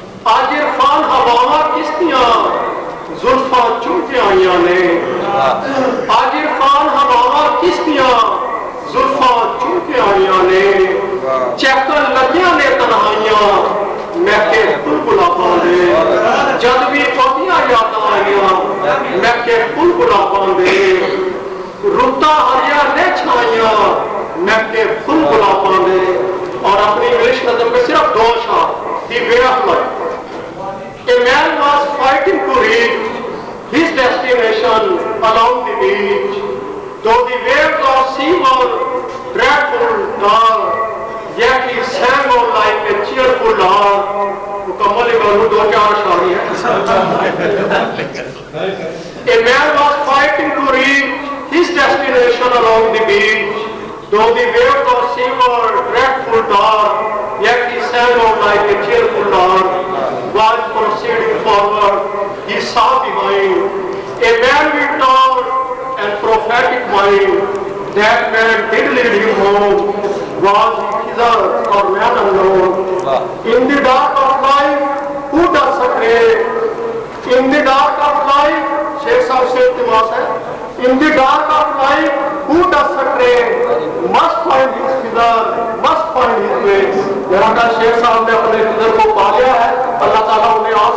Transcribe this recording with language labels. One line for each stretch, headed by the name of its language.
Punjabi: آج عرفان ہواواں کشتیاں زلفاں چوم کے آئیاں نے, آج عرفان ہواواں کشتیاں زلفاں چوم کے آئیاں نے, چہکن لگیاں نے تنہائیاں مہک کے پھول گلابوں نے, جد بھی پوتیاں یاداں آئیاں مہک کے پھول گلابوں نے, رتا ہریا نے چھائیاں مہک کے پھول گلابوں نے.
Urdu: اور اپنی انگلش نظم میں صرف دو اشعار.
English: The way of life. A man was fighting to reach his destination along the beach. Though the waves of sea were dreadful dark, yet he sang on like a cheerful lark.
Urdu: مکمل بولوں دو چار اشعار ہیں.
English: A man was fighting to reach his destination along the beach. Though the waves of sea were dreadful dark, yet he sang on like a cheerful lark. While proceeding forward, he saw behind a man with tall and prophetic mind. That man did lead him home. Was he hither or man unknown? In the dark of life, who does stray? In the dark of life,
Urdu: Sheikh Sahib se iltimas hai.
English: In the dark of life, who does stray? Must find his hither, must find his way.
Urdu: لہذا شیخ صاحب نے اپنے قدر کو پا لیا ہے. اللہ تعالیٰ انہیں